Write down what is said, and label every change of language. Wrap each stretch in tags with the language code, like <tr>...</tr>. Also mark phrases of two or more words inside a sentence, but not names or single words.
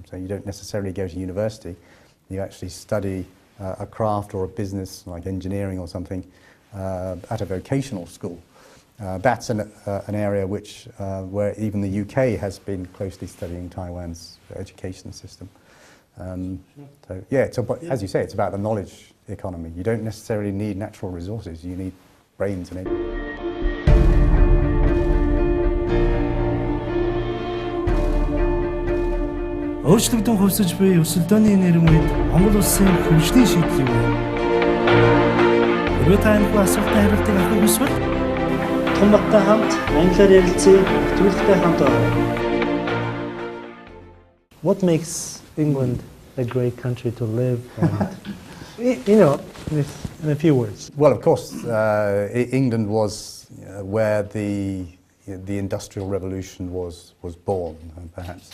<en>So you don't necessarily go to university, you actually study a craft or a business like engineering or something at a vocational school. That's an area where even the UK has been closely studying Taiwan's education system. So yeah, as you say, it's about the knowledge economy. You don't necessarily need natural resources, you need brains and</en> <mn>Өөрчлөгдөн хувьсаж буй өсөлтөөний нэрмэд Монгол улсын хөгжлийн шийдлийг Хэрвээ та энэ асуултанд хариултыг авах хүсвэл Отгонбаттай хамт англиар ярилцъя нэвтрүүлэгтэй хамт байна.</mn> <en>What makes England a great country to live and, you know, in a few words? Well, of course, England was where the Industrial Revolution was born, perhaps.</en>